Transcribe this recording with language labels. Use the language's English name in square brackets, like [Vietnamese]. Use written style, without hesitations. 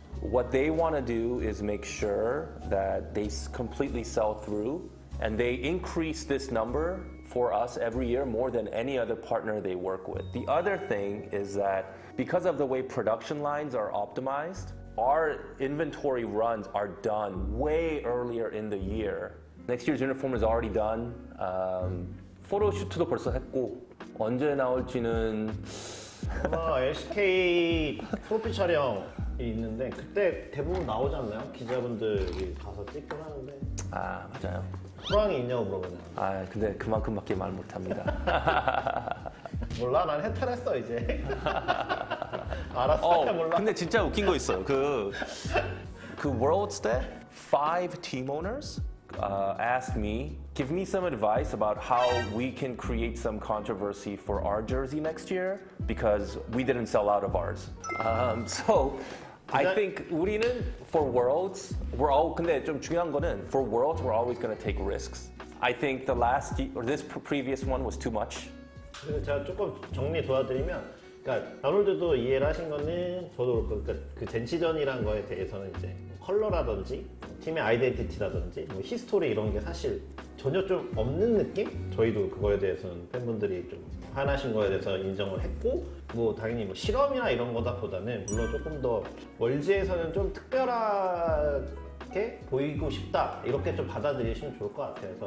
[English] What they want to do is make sure that they completely sell through, and they increase this number for us every year more than any other partner they work with. The other thing is that because of the way production lines are optimized, our inventory runs are done way earlier in the year. Next year's uniform is already done. [Korean] 포토슈트도 벌써 했고 언제 나올지는 아마 LCK 프로필 촬영이 있는데 그때 대부분 나오지 않나요? 기자분들이 가서 찍곤 하는데 맞아요. 호랑이 있냐고 물어보잖아요. 근데 그만큼밖에 말 못합니다. 몰라, 난 해탈했어 이제. 알았어, 몰라. 근데 진짜 웃긴 거 있어요. 그 Worlds 때 [English] 5 team owners asked me, give me some advice about how we can create some controversy for our jersey next year because we didn't sell out of ours. So I think [Korean] 우리는 [English] for Worlds, [Korean] 근데 좀 중요한 거는 [English] for Worlds we're always going to take risks. I think the last or this previous one was too much. [Korean] 그래서 제가 조금 정리 도와드리면, 그러니까 아놀드도 이해를 하신 거는 저도 그러니까 그 젠치전이라는 거에 대해서는 이제 컬러라든지 팀의 아이덴티티라든지 뭐 히스토리 이런 게 사실 전혀 좀 없는 느낌? 저희도 그거에 대해서는 팬분들이 좀 화나신 거에 대해서 인정을 했고 뭐 당연히 뭐 실험이나 이런 거다보다는 물론 조금 더 월지에서는 좀 특별하게 보이고 싶다 이렇게 좀 받아들이시면 좋을 것 같아요.